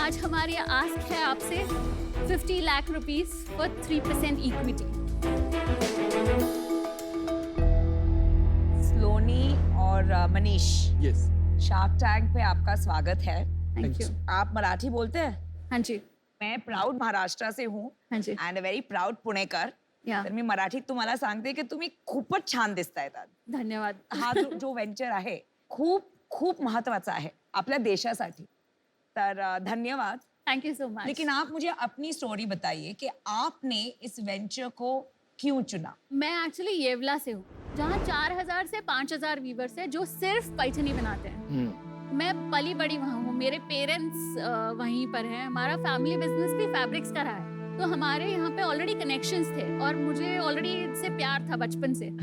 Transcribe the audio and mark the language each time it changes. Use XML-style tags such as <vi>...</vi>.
<hi>आज हमारी आस्क है आपसे 50 लाख</hi> <en>Rupees for 3% equity.</en> <hi>स्लोनी और मनीष,</hi> <en>yes,</en> <hi>शार्क टैंक पे आपका स्वागत है।</hi> <en>Thank you.</en> <hi>आप मराठी बोलते हैं? हाँ जी। मैं प्राउड महाराष्ट्र से हूँ हाँ जी।</hi> <en>And a very proud Punekar. या</en> <mr>तर मी मराठीत तुम्हाला सांगते की तुम्ही खूपच छान दिसतायत आज. धन्यवाद। हा जो व्हेंचर आहे खूप खूप महत्वाचा आहे आपल्या देशासाठी. तर धन्यवाद.</mr> <en>Thank you so much.</en> <hi>लेकिन आप मुझे अपनी स्टोरी बताइए कि आपने इस वेंचर को क्यों चुना? मैं एक्चुअली येवला से हूँ, जहाँ 4000 से 5000 वीवर्स है जो सिर्फ पैठनी बनाते हैं। मैं पली बड़ी वहाँ हूँ, मेरे पेरेंट्स वहीं पर हैं, हमारा फैमिली बिजनेस भी फैब्रिक्स का रहा है, तो हमारे यहाँ पे ऑलरेडी कनेक्शंस थे और मुझे ऑलरेडी इससे प्यार था बचपन से।</hi>